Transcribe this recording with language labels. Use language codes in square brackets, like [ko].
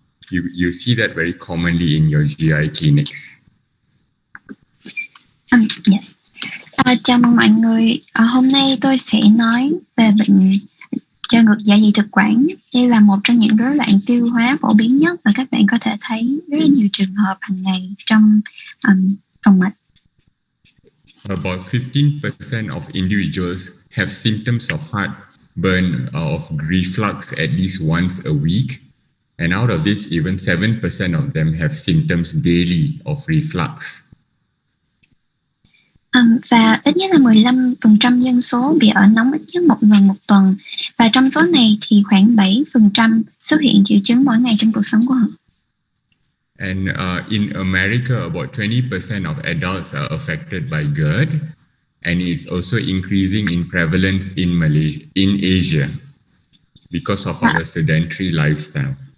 [en] You see that very commonly in your GI clinics. [vi] Yes. Chào mừng mọi người. Hôm nay tôi sẽ nói về bệnh trào ngược dạ dày thực quản. Đây là một trong những rối loạn tiêu hóa phổ biến nhất và các bạn có thể thấy rất là nhiều trường hợp hàng ngày trong phòng mạch. [en] About 15% of individuals have symptoms of heartburn or of reflux at least once a week. And out of this, even 7% of them have symptoms daily of reflux. [vi] Và ít nhất là 15% dân số bị ở nóng ít nhất một lần một tuần. Và trong số này thì khoảng 7% xuất hiện triệu chứng mỗi ngày trong cuộc sống của họ. [en] And in America, about 20% of adults are affected by GERD, and it's also increasing in prevalence in Asia because of our sedentary lifestyle.